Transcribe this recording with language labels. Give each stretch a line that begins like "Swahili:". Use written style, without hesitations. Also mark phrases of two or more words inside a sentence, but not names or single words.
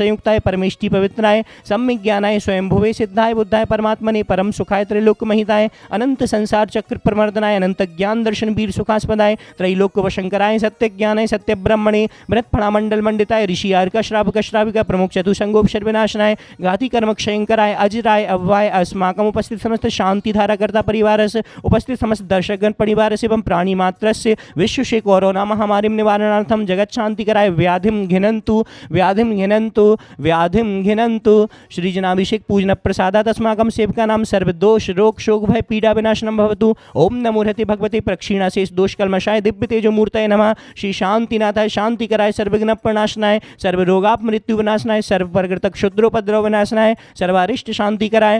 Sanskrit: संयुक्ताय परमेष्टि पवित्राय सम्यक ज्ञानाय स्वयंभुवे सिद्धाय बुद्धाय परमात्मने परम सुखाय त्रैलोक महिताय अनंत संसार चक्र प्रमर्दनाय अनंत ज्ञान दर्शन वीर सुखास्पदाय त्रैलोक वशंकराय सत्य ज्ञानाय सत्य ब्रह्मणे मृत्फणामंडल मंडिताय ऋषि आर्का श्रावक श्राविका प्रमुख चतुसंगोपशर विनाशनाय घाति कर्म क्षयंकराय अजराय अव्वाय अस्माकम उपस्थित समस्त शांति धारा कर्ता
Hindi: परिवार से उपस्थित समस्त दर्शकगण परिवार से एवं प्राणी मात्र से विश्व से
Sanskrit: कोरोना महामारी निवारणार्थम जगत शांति कराय व्याधिम घिनंतु व्याधिम घिनंतु व्याधिम घिनंतु श्री जनाभिषेक पूजन प्रसादात अस्माकं सेवका नाम सर्वदोष रोग शोक भय पीड़ा विनाशनम भवतु। ओम नमो हृति भगवते प्रक्षीणा शेष दोष कल्मषाय दिव्य तेजो मूर्तये नमः। श्री शांतिनाथाय शांति कराय सर्वविघ्न प्रणाशनाय सर्व रोगाप मृत्यु विनाशनाय सर्व प्रकृतक क्षुद्रोपद्रव विनाशनाय सर्वारिष्ट शांति कराय।